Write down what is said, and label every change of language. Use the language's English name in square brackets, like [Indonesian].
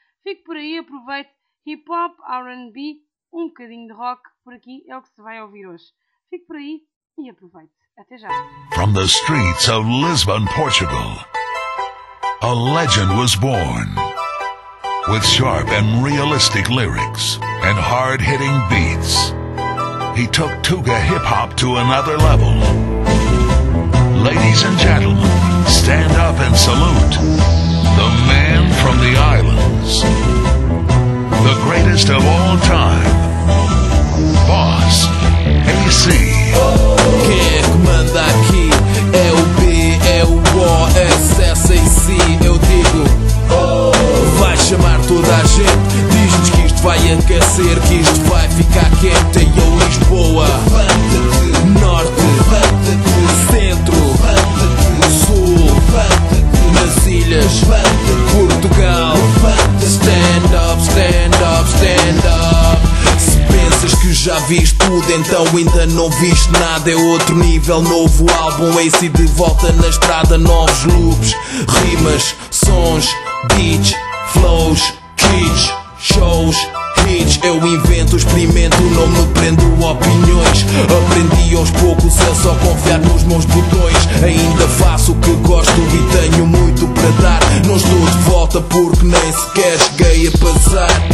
[Portuguese] Fico por aí, aproveito hip-hop, R&B, um bocadinho de rock, por aqui é o que se vai ouvir hoje. Fico por aí e aproveito. Até já. [English] From the streets of Lisbon, Portugal, a legend was born. With sharp and realistic lyrics and hard-hitting beats, he took Tuga hip-hop to another level. Ladies and gentlemen, stand up and salute the man from the islands, the greatest of all time, Boss AC. [Portuguese] Quem manda aqui é o B, é o O, é SSAC, eu digo. Vai chamar toda a gente. Diz-nos que isto vai aquecer, que isto vai ficar quente. E eu Lisboa, levanta-te. Norte, levanta-te. Centro, levanta-te. Sul, levanta-te. Nas ilhas, levanta-te. Portugal, levanta-te. [English] Stand up, stand up, stand up. [Portuguese] Se pensas que já viste tudo, então ainda não viste nada. É outro nível, novo álbum Ace de volta na estrada. Novos loops, rimas, sons, beats, flows, kids, shows, hits. Eu invento, experimento, não me prendo opiniões. Aprendi aos poucos a só confiar nos meus botões. Ainda faço o que gosto e tenho muito para dar. Não estou de volta porque nem sequer cheguei a passar.